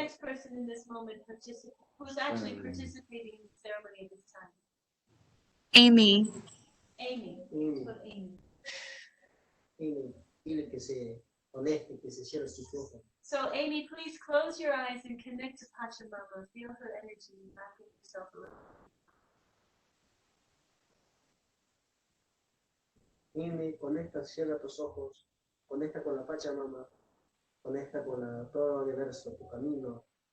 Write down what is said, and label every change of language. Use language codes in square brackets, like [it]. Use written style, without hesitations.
[en] next person in this moment who's actually participating in the ceremony at this time? Amy. Amy. Amy. So Amy. [es] Amy, dile que se conecte, que se cierre sus ojos. [en] So Amy, please close your eyes and connect to Pachamama. Feel her energy wrapping yourself around. [es] Amy, conecta, cierra tus ojos, conecta con la Pachamama, conecta con todo el universo, tu camino.